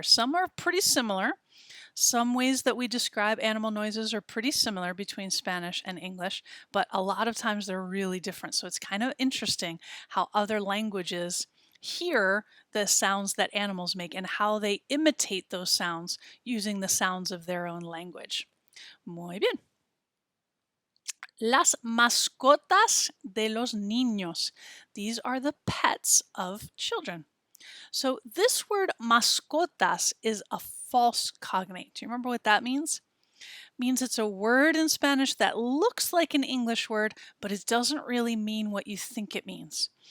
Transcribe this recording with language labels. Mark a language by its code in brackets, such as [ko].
[en] Some are pretty similar. Some ways that we describe animal noises are pretty similar between Spanish and English, but a lot of times they're really different. So it's kind of interesting how other languages hear the sounds that animals make and how they imitate those sounds using the sounds of their own language. [es] Muy bien. Las mascotas de los niños. [en] These are the pets of children. So this word mascotas is a false cognate. Do you remember what that means? It means it's a word in Spanish that looks like an English word, but it doesn't really mean what you think it means.